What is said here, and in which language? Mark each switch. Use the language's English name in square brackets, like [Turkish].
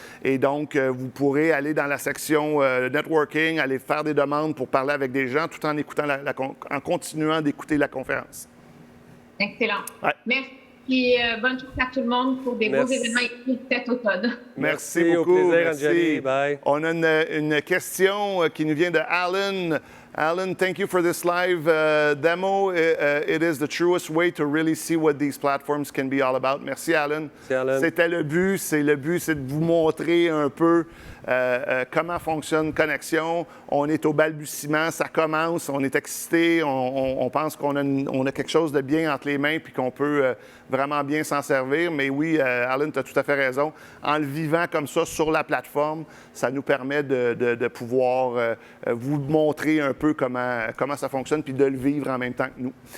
[French] Et donc, vous pourrez aller dans la section networking, aller faire des demandes pour parler avec des gens tout en écoutant en continuant d'écouter la conférence. Excellent. Ouais. Merci. Et bonne chance à tout le monde pour des beaux événements cet automne. Merci beaucoup. Au plaisir, merci. Anjali. Bye. On a une question qui nous vient de Alan. [English] Alan, thank you for this live demo. It is the truest way to really see what these platforms can be all about. [French] Merci, Alan. Merci, Alan. C'était le but. C'est de vous montrer un peu comment fonctionne Connexion. On est au balbutiement, ça commence, on est excité, on pense qu'on a quelque chose de bien entre les mains puis qu'on peut vraiment bien s'en servir. Mais oui, Alan, tu as tout à fait raison. En le vivant comme ça sur la plateforme, ça nous permet de pouvoir vous montrer un peu comment ça fonctionne puis de le vivre en même temps que nous.